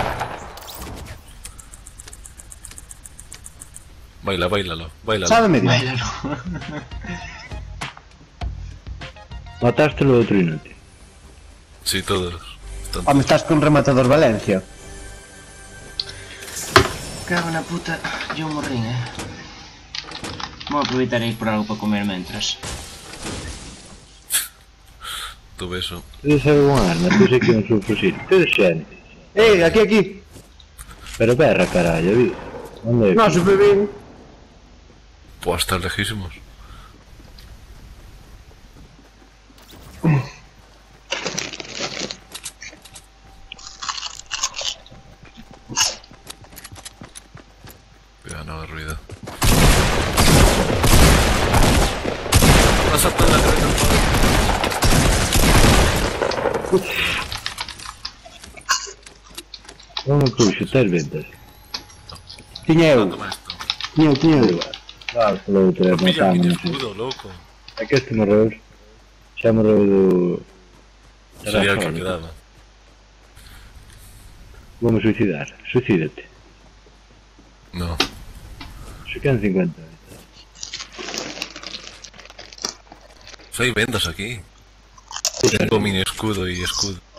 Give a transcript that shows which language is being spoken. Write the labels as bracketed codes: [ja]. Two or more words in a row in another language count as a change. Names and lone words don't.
[es] Baila, bailalo, bailalo. Sabe medio. Bailalo. Mataste lo otro inútil. Sí, todos. Están... Ah, me estás con rematador Valencia. [gl] Cago na puta. Yo morrín, Vou aproveitar aí por algo para comer mentras. [es] Tu beso. Tú sabes un arma, [gl] tú sei que é un subfusil. Tú xente. [es] Aquí. Pero perra, carallo, [gl] vi. Onde é? [es] No, super bien. Puedo estar lejísimos. Cuidado, no haga ruido. Vas a la cabeza. [gl] Non me puxo, tes ventas. Tiña eu. [es] Toma esto. [gl] Tiña eu. Claro, polo outro é [es] Pilla mi matamos. escudo, loco. [gl] É que este morreu. Xa morreu do... [es] Sería el que Rafa, quedaba. [gl] Vou me suicidar. Suicídate. [es] No. Se quedan 50. Hay vendas aquí. Tengo mini escudo y escudo.